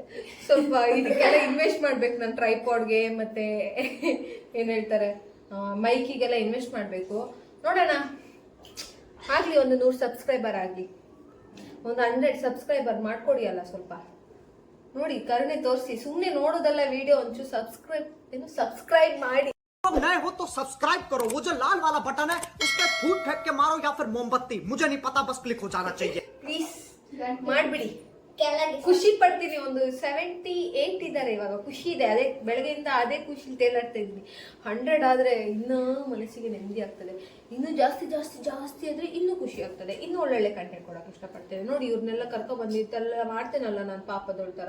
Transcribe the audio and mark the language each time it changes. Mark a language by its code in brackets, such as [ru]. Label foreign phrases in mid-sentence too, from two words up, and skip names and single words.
[kn] ಸ್ವಲ್ಪ ಇದಕ್ಕೆಲ್ಲ ಇನ್ವೆಸ್ಟ್ ಮಾಡ್ಬೇಕು ನಾನು, ಟ್ರೈಪಾಡ್ಗೆ ಮತ್ತೆ ಏನ್ ಹೇಳ್ತಾರೆ ಮೈಕಿಗೆಲ್ಲ ಇನ್ವೆಸ್ಟ್ ಮಾಡ್ಬೇಕು. ನೋಡೋಣ, ಆಗ್ಲಿ ಒಂದು 100 ಸಬ್ಸ್ಕ್ರೈಬರ್ ಆಗ್ಲಿ, ಒಂದು 100 ಸಬ್ಸ್ಕ್ರೈಬರ್ ಮಾಡ್ಕೊಡಿ ಅಲ್ಲ ಸ್ವಲ್ಪ ನೋಡಿ ಕರುಣೆ ತೋರಿಸಿ. ಸುಮ್ನೆ ನೋಡೋದಲ್ಲ ವಿಡಿಯೋ ಒಂಚೂರು ಸಬ್ಸ್ಕ್ರೈಬ್ ಮಾಡಿ. [hi] नए हो तो सब्सक्राइब करो, वो जो लाल वाला बटन है उस पर फूट फेंक के मारो या फिर मोमबत्ती, मुझे नहीं पता, बस क्लिक हो जाना चाहिए [kn] ಪ್ಲೀಸ್ ಮಾಡ್ಬಿಡಿ. ಖುಷಿ ಪಡ್ತೀನಿ. ಒಂದು 78 ಇದ್ದಾರೆ ಇವಾಗ, ಖುಷಿ ಇದೆ. ಅದೇ ಬೆಳಗ್ಗೆಯಿಂದ ಅದೇ ಖುಷಿ ತೇಲಾಡ್ತಾ ಇದ್ವಿ. 100 ಆದ್ರೆ ಇನ್ನೂ ಮನಸ್ಸಿಗೆ ನೆಮ್ಮದಿ ಆಗ್ತದೆ. ಇನ್ನೂ ಜಾಸ್ತಿ ಆದ್ರೆ ಇನ್ನೂ ಖುಷಿ ಆಗ್ತದೆ. ಇನ್ನೂ ಒಳ್ಳೊಳ್ಳೆ ಕಂಟೆಂಟ್ ಕೊಡಕ್ಕೆ ಇಷ್ಟಪಡ್ತೇನೆ. ನೋಡಿ ಇವ್ರನ್ನೆಲ್ಲ ಕರ್ಕೊ ಬಂದಿದ್ದೆಲ್ಲ ಮಾಡ್ತೇನಲ್ಲ ನಾನು, ಪಾಪದೊಳ್ತರ.